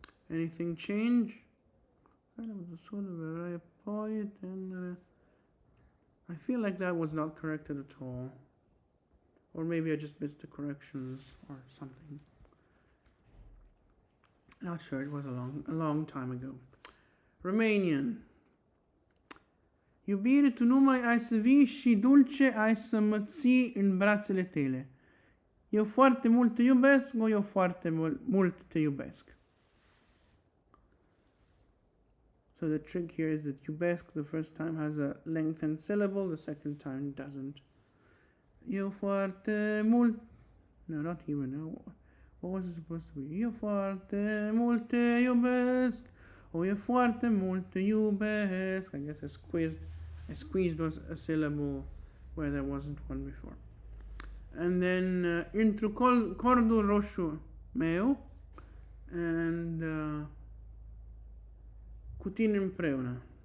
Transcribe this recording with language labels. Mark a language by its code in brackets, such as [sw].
[en] Anything change? Kind of sort of a point, and I feel like that was not corrected at all. Or maybe I just missed the corrections or something. Not sure, it was a long time ago. Romanian. [ro] Iubire, tu numai ai să vii și dulce ai să mă ții în brațele tale. Eu foarte mult te iubesc, o eu foarte mult te iubesc. [en] So the trick here is that iubesc the first time has a lengthened syllable, the second time doesn't. Eu foarte mult... No, not even. No. What was it supposed to be? Eu foarte mult te iubesc. Oh, eu foarte mult te iubesc. I guess I squeezed a syllable where there wasn't one before. [ro] And then intru cordul roșu meu and cu tine împreună.